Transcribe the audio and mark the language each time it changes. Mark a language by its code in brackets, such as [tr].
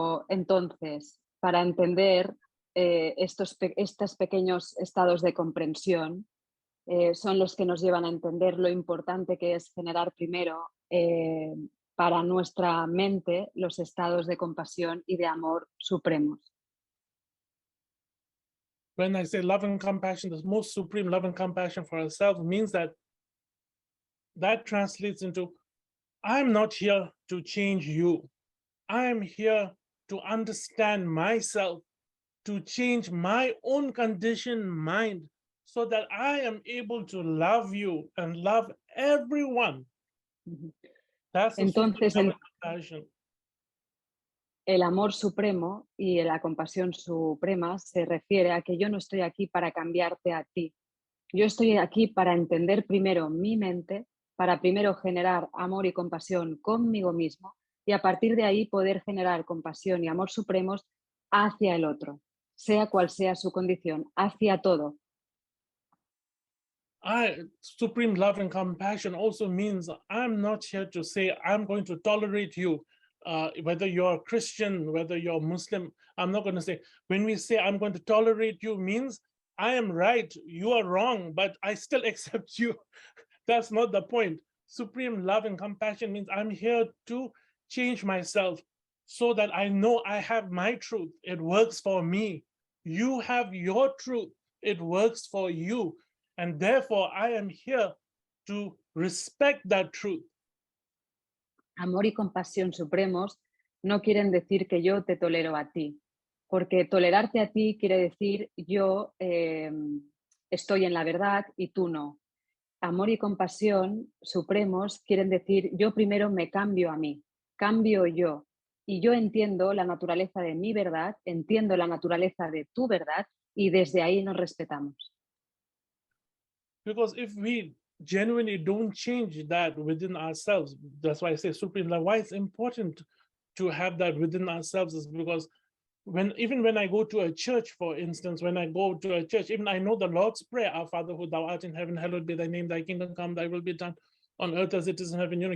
[es] Entonces, para entender estos pequeños estados de comprensión, son los que nos llevan a entender lo importante que es generar primero para nuestra mente los estados de compasión y de amor supremos. [en] When I say love and compassion, the most supreme love and compassion for ourselves means that translates into, I'm not here to change you. I'm here to understand myself, to change my own conditioned mind so that I am able to love you and love everyone. That's the supreme [es] Entonces, [en] love and compassion. [es] el amor supremo y la compasión suprema se refiere a que yo no estoy aquí para cambiarte a ti. Yo estoy aquí para entender primero mi mente, para primero generar amor y compasión conmigo mismo y a partir de ahí poder generar compasión y amor supremos hacia el otro, sea cual sea su condición, hacia todo. [en] Supreme love and compassion also means I'm not here to say I'm going to tolerate you. Whether you're Christian, whether you're Muslim, I'm not going to say, when we say I'm going to tolerate you means I am right, you are wrong, but I still accept you. That's not the point. Supreme love and compassion means I'm here to change myself so that I know I have my truth. It works for me. You have your truth. It works for you. And therefore, I am here to respect that truth. [es] Amor y compasión supremos no quieren decir que yo te tolero a ti, porque tolerarte a ti quiere decir yo estoy en la verdad y tú no. Amor y compasión supremos quieren decir yo primero me cambio a mí, cambio yo, y yo entiendo la naturaleza de mi verdad, entiendo la naturaleza de tu verdad, y desde ahí nos respetamos. [en] Because if we genuinely don't change that within ourselves, that's why I say supreme love. Why it's important to have that within ourselves is because even when I go to a church, for instance, when I go to a church, even I know the Lord's Prayer, Our Father who thou art in heaven, hallowed be thy name, thy kingdom come, thy will be done on earth as it is in heaven.